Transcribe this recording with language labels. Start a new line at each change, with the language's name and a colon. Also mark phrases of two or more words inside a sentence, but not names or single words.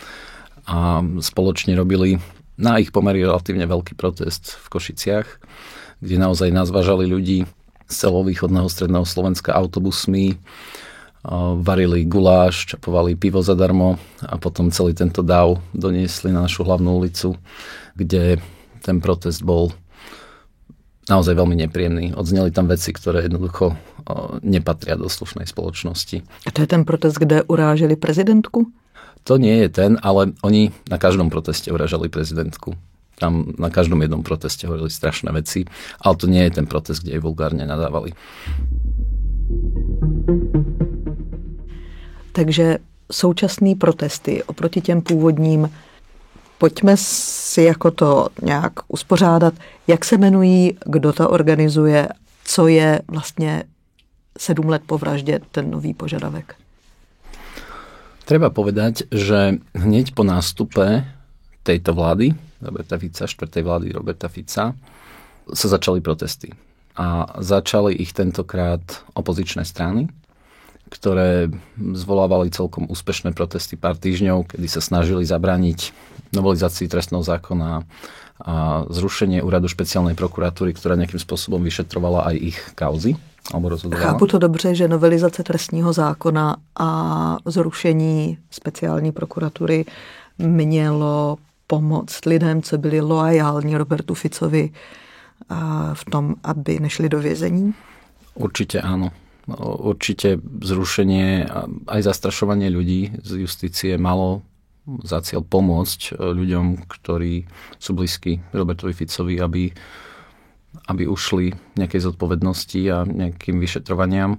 Slovak: a spoločne robili na ich pomery relatívne veľký protest v Košiciach, kde naozaj nazvážali ľudí z celovýchodného stredného Slovenska autobusmi, varili guláš, čapovali pivo zadarmo a potom celý tento dáv doniesli na našu hlavnú ulicu, kde ten protest bol naozaj veľmi nepríjemný. Odzneli tam veci, ktoré jednoducho nepatria do slušnej spoločnosti. A to je ten protest, kde uráželi prezidentku? To nie je ten, ale oni na každom proteste urážali prezidentku. Tam na každom jednom proteste hovorili strašné veci, ale to nie je ten protest, kde jej vulgárne nadávali.
Czech: Takže současné protesty oproti těm původním, pojďme si jako to nějak uspořádat, jak se jmenují, kdo to organizuje, co je vlastně 7 let po vraždě ten nový požadavek.
Slovak: Treba povedať, že hneď po nástupe tejto vlády, Roberta Fica, 4. vlády Roberta Fica, sa začali protesty. A začali ich tentokrát opozičné strany, ktoré zvolávali celkom úspešné protesty pár týždňov, kedy sa snažili zabrániť novelizácii trestného zákona a zrušenie úradu špeciálnej prokuratúry, ktorá nejakým spôsobom vyšetrovala aj ich kauzy.
Czech: Chápu to dobře, že novelizace trestního zákona a zrušení speciální prokuratury mělo pomoct lidem, co byli loajální Robertu Ficovi v tom, aby nešli do vězení?
Slovak: Určite áno. Určite zrušenie aj zastrašovanie ľudí z justície malo za cieľ pomôcť ľuďom, ktorí sú blízki Robertovi Ficovi, aby ušli nejakej zodpovednosti a nejakým vyšetrovaniam.